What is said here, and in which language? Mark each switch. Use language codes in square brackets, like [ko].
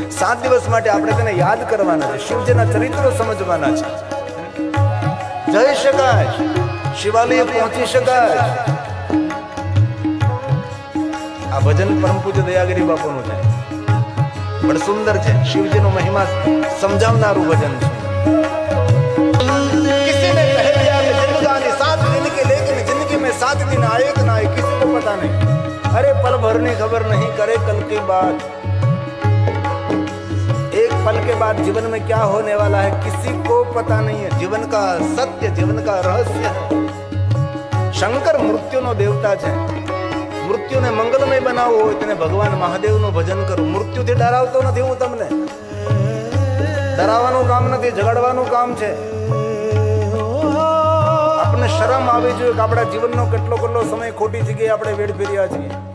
[gu] 7 દિવસ માટે આપણે તેને યાદ કરવાના છે, શિવજીના ચરિત્રો સમજવાના છે. જઈ શકાય, શિવાલય પહોંચી શકાય. આ ભજન પરમ પૂજ્ય દયાગીરી બાપુનું છે, પણ સુંદર છે. શિવજીનો મહિમા સમજાવનારું ભજન છે. [hi] किसी ने कह दिया कि जिंदगानी 7 दिन की, लेकिन जिंदगी में 7 दिन आए कि ना आए किसी को पता नहीं. अरे पल भर ने खबर नहीं करे कल की बात. एक पल के बाद जीवन में क्या होने वाला है किसी को पता नहीं है. जीवन का सत्य, जीवन का रहस्य है. [gu] શંકર મૃત્યુનો દેવતા છે. મૃત્યુને મંગલમય બનાવવું હોય તેને ભગવાન મહાદેવનું ભજન કરું. મૃત્યુથી ડરાવતો નથી હું તમને, ડરાવવાનું કામ નથી, જગાડવાનું કામ છે. આપણને શરમ આવી જોઈએ કે આપણા જીવનનો કેટલો સમય ખોટી જગ્યાએ આપણે વેડ ફેર્યા છીએ.